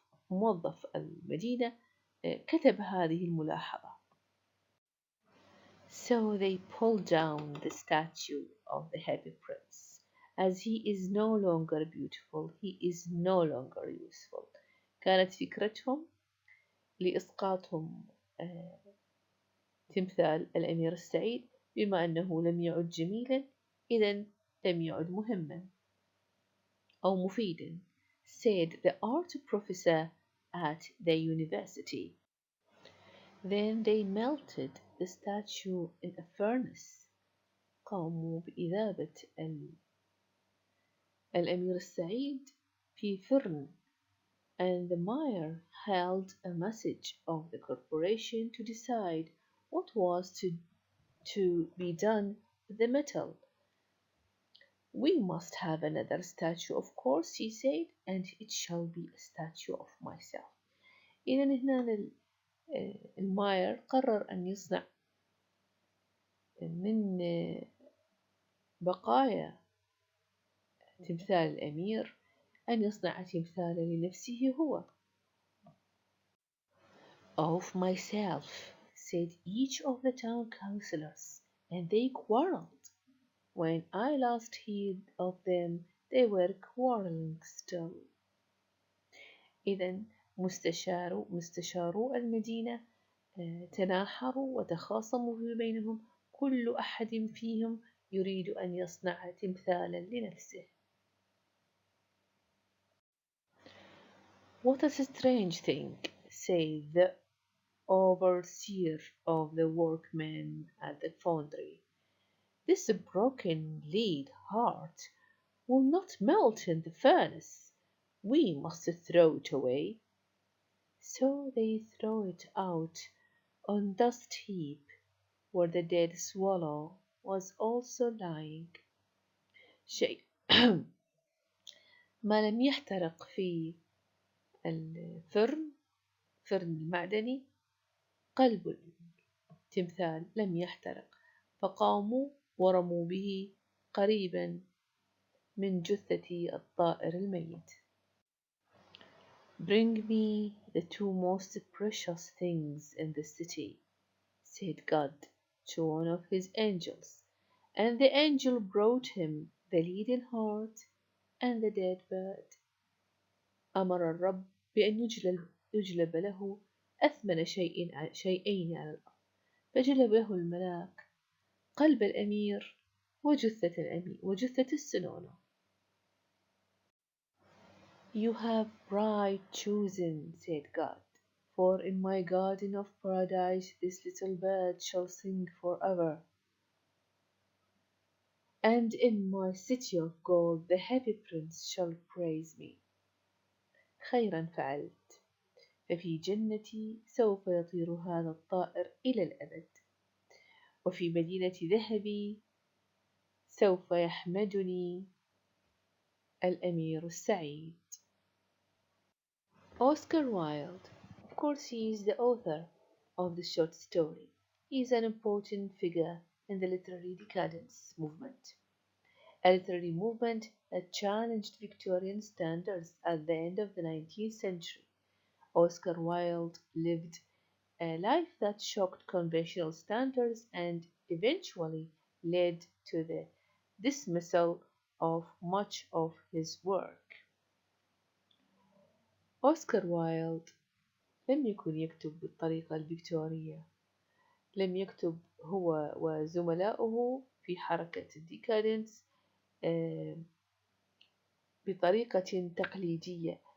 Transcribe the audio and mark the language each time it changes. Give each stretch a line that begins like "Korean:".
Arabic: موظف المدينة كتب هذه الملاحظة.
English: So they pulled down the statue of the happy prince. As he is no longer beautiful, he is no longer useful.
Arabic: كانت فكرتهم لإسقاطهم تمثال الأمير السعيد، بما أنه لم يعد جميلا إذن لم يعد مهما أو مفيدا,
English: said the art professor at the university. Then they melted the statue in a furnace.
Arabic: قاموا بإذابة الأمير السعيد في فرن.
English: And the mayor held a message of the corporation to decide what was to be done with the metal. We must have another statue, of course, he said, and it shall be a statue of myself.
Arabic: إذن هنا الماير قرر أن يصنع من بقايا تمثال الأمير أن يصنع تمثالا لنفسه هو.
English: Of myself, said each of the town councillors, and they quarrelled. When I last heard of them, they were quarrelling still.
Arabic: إذن مستشارو المدينة تناحروا وتخاصموا في بينهم، كل أحد فيهم يريد أن يصنع تمثالا لنفسه.
English: What a strange thing, said the overseer of the workmen at the foundry. This broken lead heart will not melt in the furnace. We must throw it away. So they threw it out on dust heap, where the dead swallow was also lying.
Arabic: شيء ما لم يحترق في الفرن المعدني، قلب التمثال لم يحترق، فقاموا ورموا به قريبا من جثة الطائر الميت.
English: Bring me the two most precious things in the city, said God to one of his angels, and the angel brought him the leaden heart and the dead bird.
Arabic: أمر الرب بأن يجلب له أثمن شيئين على الأرض، فجلب له الملاك قلب الأمير وجثة السنونة.
English: You have right chosen, said God, for in my garden of paradise this little bird shall sing forever, and in my city of gold the happy prince shall praise me.
Arabic: خيرا فعلت، ففي جنتي سوف يطير هذا الطائر إلى الأبد. وفي مدينة ذهبي سوف يحمدني الأمير السعيد.
English: Oscar Wilde. Of course, he is the author of the short story. He is an important figure in the literary decadence movement, a literary movement that challenged Victorian standards at the end of the 19th century. Oscar Wilde lived a life that shocked conventional standards and eventually led to the dismissal of much of his work.
Arabic: أوسكار وايلد لم يكن يكتب بالطريقة الفيكتورية. لم يكتب هو وزملاؤه في حركة الديكادنس بطريقة تقليدية.